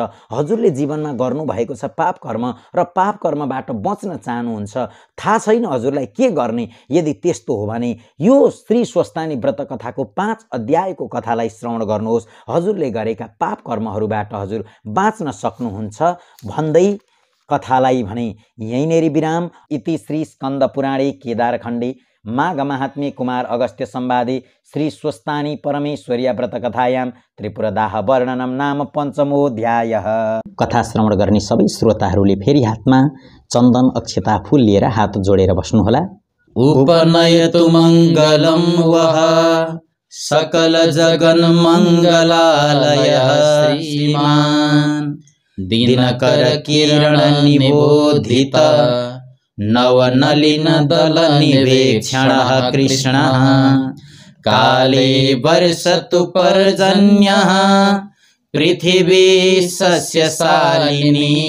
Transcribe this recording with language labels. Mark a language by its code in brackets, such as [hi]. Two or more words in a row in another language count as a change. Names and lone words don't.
[ne] हजुरले जीवनमा गर्नुभएको छ पाप कर्म र पाप कर्मबाट बच्न चाहनुहुन्छ, थाहा छैन हजुरलाई के गर्ने। यदि त्यस्तो हो भने यो श्री स्वस्तानी व्रत कथाको 5 अध्यायको कथालाई श्रवण गर्नुहोस्। हजुरले गरेका पाप कर्महरूबाट हजुर बाँच्न सक्नुहुन्छ भन्दै कथालाई भने यहीँनेरि विराम। [sa] इति श्री स्कन्द पुराणे केदारखण्डे माघ महात्म्ये कुमार अगस्त्य संवादे श्री स्वस्तानी परमेश्वर्या व्रत कथायां त्रिपुरदाह वर्णनम नाम 5मोऽध्यायः। [ne] कथा श्रवण गर्ने सबै श्रोताहरूले फेरि हातमा चन्दन, अक्षता, फूल लिएर हात जोडेर बस्नुहोला। [sa] उपनयतु मङ्गलं वः सकल जगन मङ्गलालयः श्रीमान् दिनकर किरण निबोधित नवनलिन दल निवेक्षणः कृष्णः काले वर्षतु पर्जन्यः पृथिवी सस्यशालिनी